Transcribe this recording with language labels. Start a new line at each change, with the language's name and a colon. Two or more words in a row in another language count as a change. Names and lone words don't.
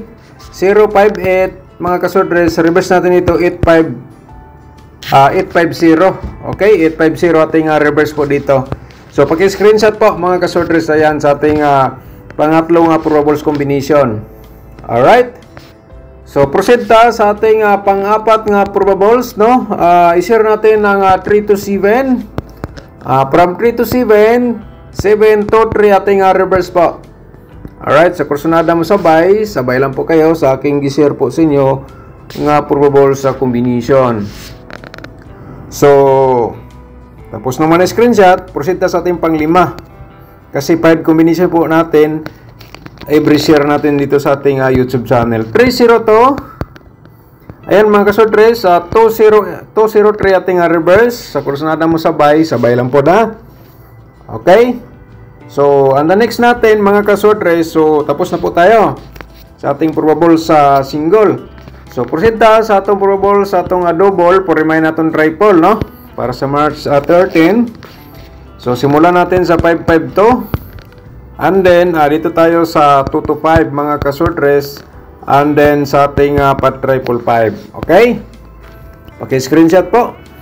Filipino: 058 mga kasorters, reverse natin ito 850. Okay, 850 ating reverse po dito. So paki-screenshot po mga kasorters, ayan sa ating pangatlong probables combination. Alright.
Cebuano: So proceed ta sa ating pang-apat nga probables, no?
Filipino: I-share natin ang 3 to 7. From 3 to 7, 7 to 3 ating reverse po.
Cebuano: Alright, sa kursunada mo sabay lang po kayo sa aking gi-share po sa inyo nga probables sa combination. So, tapos naman na screenshot, proceed ta sa ating pang-5.
Filipino: Kasi 5 combination po natin, every share natin dito sa ating YouTube channel. 302. Ayan mga kasortres, 203 ating reverse. Sa kursunada mo sabay lang po na. Okay? So,
English: and the next
Filipino: natin mga kasortres, so tapos na po tayo sa ating probable sa single.
Cebuano: So, proceed ta sa atong probable sa atong double, purimahin natin triple, no?
Filipino: Para sa March 13. So, simulan natin sa 552. And then, dito tayo sa 2 to 5 mga kasortres. And then, sa ating pat triple 5. Okay? Paki-screenshot po.